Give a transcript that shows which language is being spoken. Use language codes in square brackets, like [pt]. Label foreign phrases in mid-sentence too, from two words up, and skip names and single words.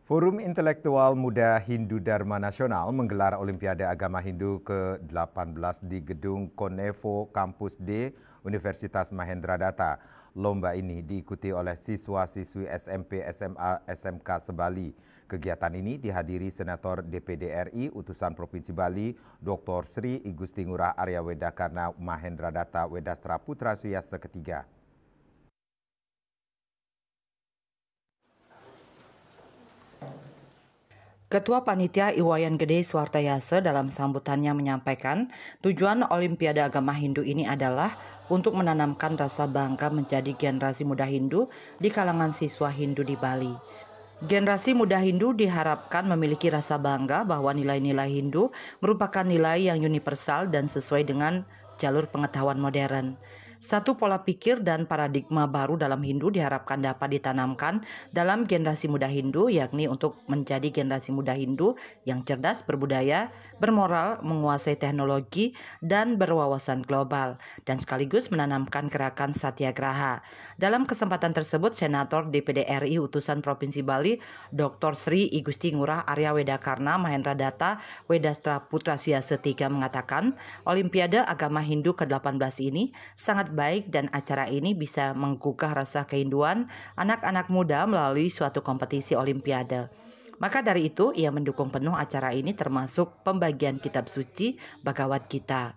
[id] Forum Intelektual Muda Hindu Dharma Nasional menggelar Olimpiade Agama Hindu ke-18 di Gedung Konevo Kampus D Universitas Mahendradatta. Lomba ini diikuti oleh siswa-siswi SMP, SMA, SMK se-Bali. Kegiatan ini dihadiri Senator DPD RI Utusan Provinsi Bali, Dr. Sri Igusti Ngurah Arya Wedakarna Mahendradatta Wedastra Putra Suyasa ketiga. Ketua Panitia Iwayan Gede Swartayase dalam sambutannya menyampaikan tujuan Olimpiade Agama Hindu ini adalah untuk menanamkan rasa bangga menjadi generasi muda Hindu di kalangan siswa Hindu di Bali. Generasi muda Hindu diharapkan memiliki rasa bangga bahwa nilai-nilai Hindu merupakan nilai yang universal dan sesuai dengan jalur pengetahuan modern. Satu pola pikir dan paradigma baru dalam Hindu diharapkan dapat ditanamkan dalam generasi muda Hindu, yakni untuk menjadi generasi muda Hindu yang cerdas, berbudaya, bermoral, menguasai teknologi, dan berwawasan global, dan sekaligus menanamkan gerakan Satyagraha. Dalam kesempatan tersebut, Senator DPD RI Utusan Provinsi Bali, Dr. Sri Igusti Ngurah Arya Wedakarna Mahendradatta Wedastra Putra Suyasa III mengatakan, Olimpiade Agama Hindu ke-18 ini sangat baik dan acara ini bisa menggugah rasa keinduan anak-anak muda melalui suatu kompetisi Olimpiade. Maka dari itu, ia mendukung penuh acara ini termasuk pembagian kitab suci Bhagavad Gita.